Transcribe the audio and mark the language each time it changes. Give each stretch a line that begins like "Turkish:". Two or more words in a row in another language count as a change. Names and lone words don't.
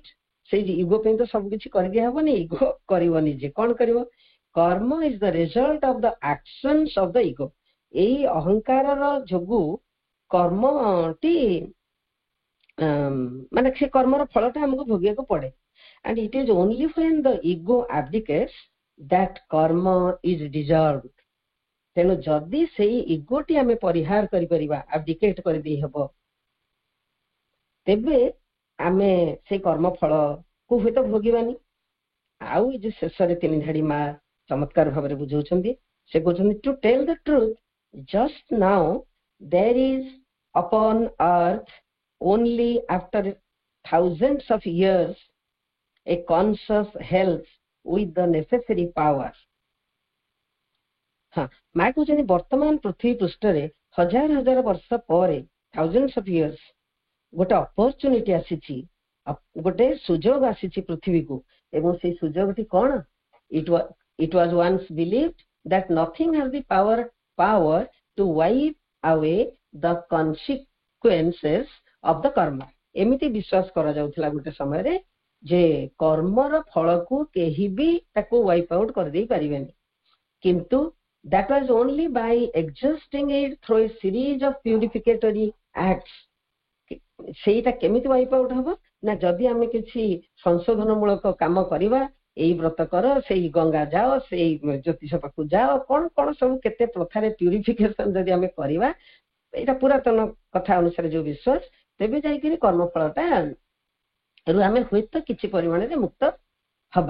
Odia: ସେଇ ଇଗୋ ପାଇଁ ତ ସବୁ କିଛି କରିଦିଆ ହବନି, ଇଗୋ କରିବ ନିଜେ। କଣ କରିବ?
English: karma is the result of the actions of the ego.
Odia: ଏଇ ଅହଙ୍କାରର ଯୋଗୁ କର୍ମଟି ମାନେ ସେ କର୍ମର ଫଳଟା ଆମକୁ ଭୋଗିବାକୁ ପଡେ।
English: and it is only when the ego abdicates that karma is deserved.
Odia: ତେଣୁ ଯଦି ସେଇ ଇଗୋଟି ଆମେ ପରିହାର କରିପାରିବା, ଆବଡିକେଟ୍ କରିଦେଇ ହବ, ତେବେ ଆମେ ସେଇ କର୍ମ ଫଳକୁ ହୁଏତ ଭୋଗିବାନି। ଆଉ ଏ ଯୋଉ ଶେଷରେ ତିନି ଧାଡି ମା ଚମତ୍କାର ଭାବରେ ବୁଝାଉଛନ୍ତି। ସେ କହୁଛନ୍ତି
English: to tell the truth just now there is upon earth only after thousands of years a conscious health with the necessary power.
Odia: ମା କହୁଛନ୍ତି ବର୍ତ୍ତମାନ ପୃଥିବୀ ପୃଷ୍ଠରେ ହଜାର ହଜାର ବର୍ଷ ପରେ,
English: thousands of years,
Odia: ଗୋଟେ ଅପରଚୁନିଟି ଆସିଛି, ଗୋଟେ ସୁଯୋଗ ଆସିଛି ପୃଥିବୀକୁ। ଏବଂ ସେଇ ସୁଯୋଗଟି କଣ?
English: it was once believed that nothing has the power to wipe away the consequences of the karma.
Odia: ଏମିତି ବିଶ୍ୱାସ କରାଯାଉଥିଲା ଗୋଟେ ସମୟରେ ଯେ କର୍ମର ଫଳକୁ କେହି ବି ତାକୁ
English: wipe out
Odia: କରିଦେଇ ପାରିବେନି।
English: କିନ୍ତୁ that was only by exhausting it through a series of purificatory acts.
Odia: ସେଇଟା କେମିତି
English: wipe out
Odia: ହବ ନା ଯଦି ଆମେ କିଛି ସଂଶୋଧନ ମୂଳକ କାମ କରିବା, ଏଇ ବ୍ରତ କର, ସେଇ ଗଙ୍ଗା ଯାଅ, ସେଇ ଜ୍ୟୋତିଷ ପାଖକୁ ଯାଅ, କଣ କଣ ସବୁ କେତେ ପ୍ରଥାରେ ପ୍ୟୁରିଫିକେସନ ଯଦି ଆମେ କରିବା, ଏଇଟା ପୁରାତନ କଥା ଅନୁସାରେ ଯୋଉ ବିଶ୍ୱାସ, ତେବେ ଯାଇକରି କର୍ମଫଳଟା ରୁ ଆମେ ହୁଏତ କିଛି ପରିମାଣରେ ମୁକ୍ତ ହବା।